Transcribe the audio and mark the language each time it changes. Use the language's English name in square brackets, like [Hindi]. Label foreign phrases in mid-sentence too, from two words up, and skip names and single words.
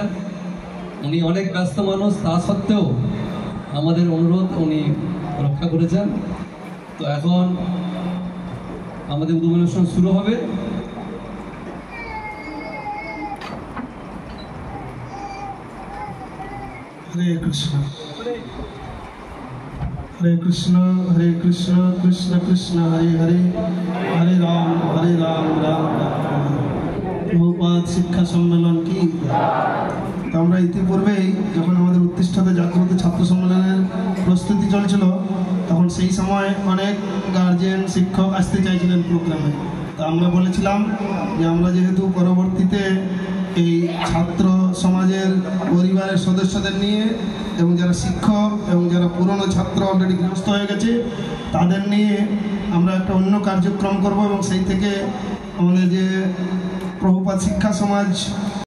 [Bangla] উনি অনেক ব্যস্ত মানুষ তা সত্ত্বেও আমাদের অনুরোধ উনি রক্ষা করেছেন। তো এখন আমাদের উদ্বোধন অনুষ্ঠান শুরু হবে। [Sanskrit] हरे कृष्ण कृष्ण कृष्ण कृष्ण हरे हरे हरे राम राम [Bangla] राम প্রভুপাদ শিক্ষা সম্মেলন কি আমরা ইতিপূর্বেই যখন আমাদের উত্তিষ্ঠিত জাগ্রত ছাত্র সম্মেলনের প্রস্তুতি চলছিল তখন সেই সময় অনেক গার্জিয়ান শিক্ষক আসতে চাইছিলেন প্রোগ্রামে। তো আমরা বলেছিলাম যে আমরা যেহেতু পরবর্তীতে এই ছাত্র সমাজের পরিবারের সদস্যদের নিয়ে এবং যারা শিক্ষক এবং যারা পুরনো ছাত্র অলরেডি গৃহস্থ হয়ে গেছে তাদের নিয়ে আমরা একটা অন্য কার্যক্রম করব এবং সেই থেকে আমাদের যে প্রভুপাদ শিক্ষা সমাজ